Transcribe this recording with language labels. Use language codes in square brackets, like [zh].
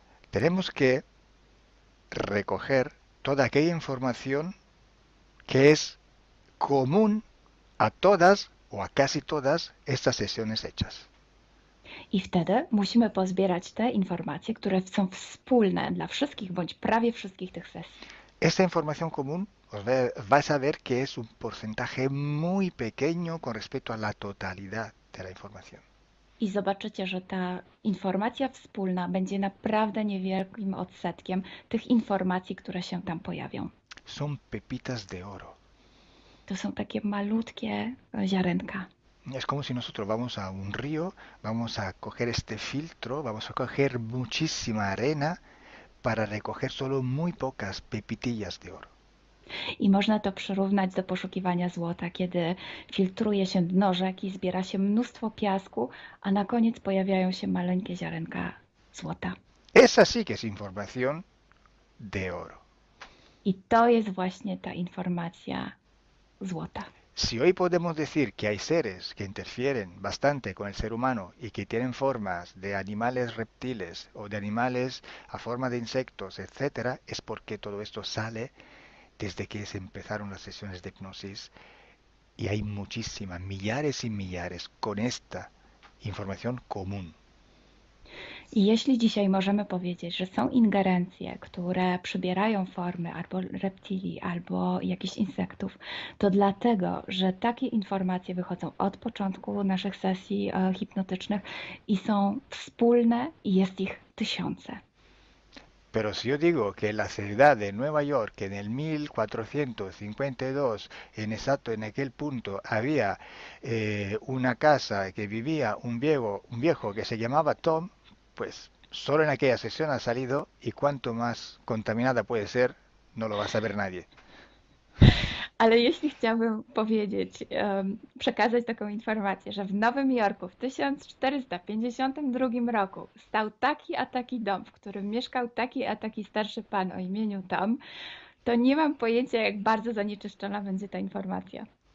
[es] Tenemos que recoger toda aquella información que es común a todas o a casi todas estas sesiones hechas. [pl] I wtedy musimy pozbierać te informacje, które są wspólne dla wszystkich bądź prawie wszystkich tych sesji. [es] Esta información común vais a ver que es un porcentaje muy pequeño con respecto a la totalidad de la información. [pl] I zobaczycie, że ta informacja wspólna będzie naprawdę niewielkim odsetkiem tych informacji, które się tam pojawią. [es] Son pepitas de oro. [pl] To są takie malutkie ziarenka. [es] Es como si nosotros vamos a un río, vamos a coger este filtro, vamos a coger muchísima arena para recoger solo muy pocas pepitillas de oro. [pl] I można to przyrównać do poszukiwania złota, kiedy filtruje się dno rzeki, zbiera się mnóstwo piasku, a na koniec pojawiają się maleńkie ziarenka złota. [es] Esa sí que es información de oro. [pl] I to jest właśnie ta informacja złota. [es] Si hoy podemos decir que hay seres que interfieren bastante con el ser humano y que tienen formas de animales reptiles o de animales a forma de insectos, etc., es porque todo esto sale desde que se empezaron las sesiones de hipnosis y hay muchísimas, millares y millares con esta información común. [pl] I jeśli dzisiaj możemy powiedzieć, że są ingerencje, które przybierają formy albo reptilii, albo jakichś insektów, to dlatego, że takie informacje wychodzą od początku naszych sesji hipnotycznych i są wspólne i jest ich tysiące. [es] Pero si yo digo que en la ciudad de Nueva York, en el 1452, en aquel punto, había una casa que vivía un viejo que se llamaba Tom, pues solo en aquella sesión ha salido y cuanto más contaminada puede ser, no lo va a saber nadie. [pl] Ale jeśli chciałabym powiedzieć, przekazać taką informację, że w Nowym Jorku w 1452 roku stał taki a taki dom, w którym mieszkał taki a taki starszy pan o imieniu Tom, to nie mam pojęcia, jak bardzo zanieczyszczona będzie ta informacja.